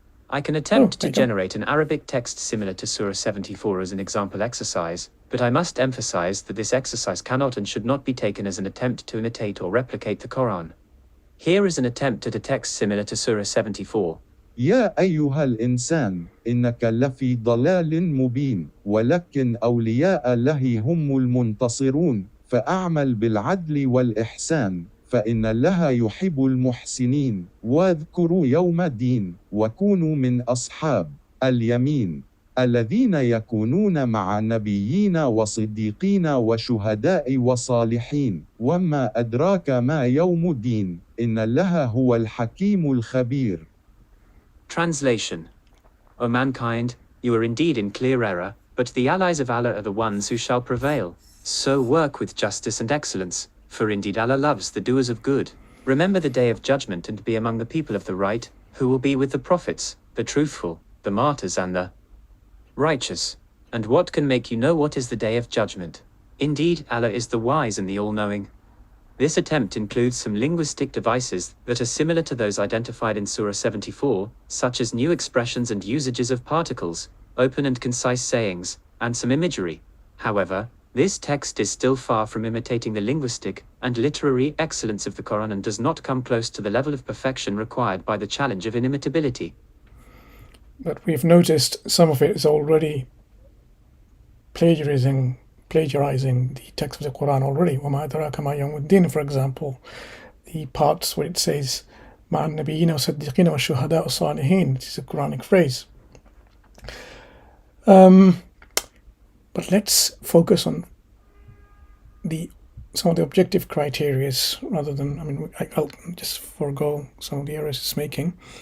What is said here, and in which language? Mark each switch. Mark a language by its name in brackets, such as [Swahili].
[English] I can attempt to generate an Arabic text similar to Surah 74 as an example exercise, but I must emphasize that this exercise cannot and should not be taken as an attempt to imitate or replicate the Quran. Here is an attempt at a text similar to Surah 74. [Arabic] يا أيها الإنسان إنك لفي ضلال مبين ولكن أولياء الله هم المنتصرون فأعمل بالعدل والإحسان فإن الله يحب المحسنين واذكروا يوم الدين وكونوا من أصحاب اليمين الذين يكونون مع نبيين وصديقين وشهداء وصالحين وما أدراك ما يوم الدين إن الله هو الحكيم الخبير. [English] Translation. O mankind, you are indeed in clear error, but the allies of Allah are the ones who shall prevail. So work with justice and excellence, for indeed Allah loves the doers of good. Remember the day of judgment and be among the people of the right, who will be with the prophets, the truthful, the martyrs and the righteous. And what can make you know what is the day of judgment? Indeed, Allah is the wise and the all-knowing. This attempt includes some linguistic devices that are similar to those identified in Surah 74, such as new expressions and usages of particles, open and concise sayings, and some imagery. However, this text is still far from imitating the linguistic and literary excellence of the Quran and does not come close to the level of perfection required by the challenge of inimitability. But we've noticed some of it is already plagiarizing the text of the Quran already. [Arabic] وَمَا أَدْرَاكَ مَا يَوْمُ الدِّينِ, [English] for example, the parts where it says [Arabic] مَعَ النَّبِيِّينَ وَصَدِّقِينَ وَالشُّهَدَاءِ وَالصَّالِحِينَ. [English] This is a Quranic phrase. But let's focus on some of the objective criteria rather than, I'll just forego some of the errors it's making.